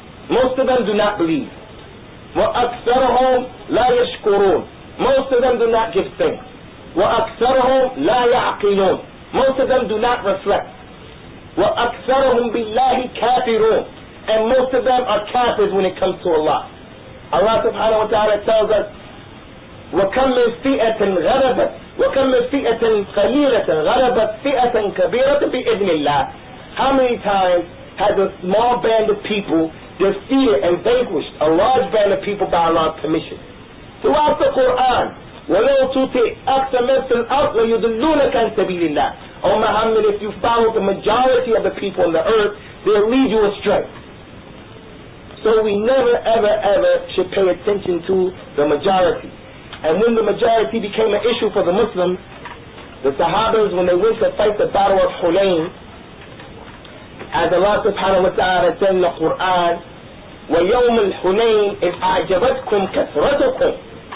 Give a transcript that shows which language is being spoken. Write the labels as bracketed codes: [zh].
[en] Most of them do not believe. [ar] وَأَكْثَرَهُمْ لَا يَشْكُرُونَ. [en] Most of them do not give thanks. [ar] وَأَكْثَرُهُمْ لَا يَعْقِلُونَ. [en] Most of them do not reflect. [ar] وَأَكْثَرُهُمْ بِاللَّهِ كَافِرُونَ. [en] And most of them are kafirs when it comes to Allah. Allah subhanahu wa ta'ala tells us, [ar] وَكَمْ مِنْ فِئَةٍ غَلَبَتْ وَكَمْ مِنْ فِئَةٍ قَلِيلَةٍ غَلَبَتْ فِئَةً كَبِيرَةً بِإِذْنِ اللَّهِ. [en] How many times has a small band of people defeated and vanquished a large band of people by Allah's permission? Throughout the Qur'an, [ar] وَلَوْ تُطِعْ أَكْثَرَ مَنْ فِي الْأَرْضِ لَيُضِلُّونَكَ عَنْ سَبِيلِ اللَّهِ. [en] O Muhammad, if you follow the majority of the people on the earth, they'll lead you astray. So we never, ever, ever should pay attention to the majority. And when the majority became an issue for the Muslims, the Sahabas, when they went to fight the battle of Hunayn, as Allah subhanahu wa ta'ala said in the Qur'an, [ar] وَيَوْمُ الْحُنَيْنِ إِذْ أَعْجَبَتْكُمْ كَثْرَتُكُمْ.